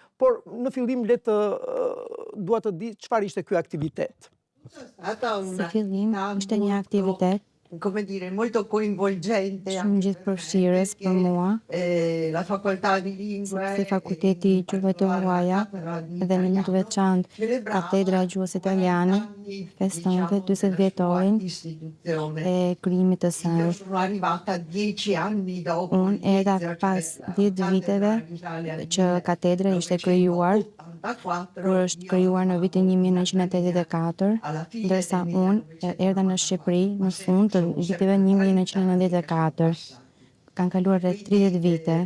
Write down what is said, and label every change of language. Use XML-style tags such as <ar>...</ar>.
<sq>Por në fillim dua të di çfarë ishte ky aktivitet. Si fillim ishte një aktivitet</sq> <it>come dire, molto coinvolgente</it> <sq>shumë gjithëpërfshirës për mua,</sq> <it>la facoltà di lingue</it> <sq>sepse fakulteti i gjuhëve të huaja dhe në më të veçantë katedra e gjuhës italiane festonte 40 vjetorin e krijimit të saj.</sq> <it>Io sono arrivata 10 anni dopo.</it> <sq>Unë erdha pas 10 viteve që katedra ishte krijuar, kur është krijuar në vitin 1984, ndërsa unë erdha në Shqipëri në fund të viteve 1994. Kanë kaluar rreth 30 vite.</sq>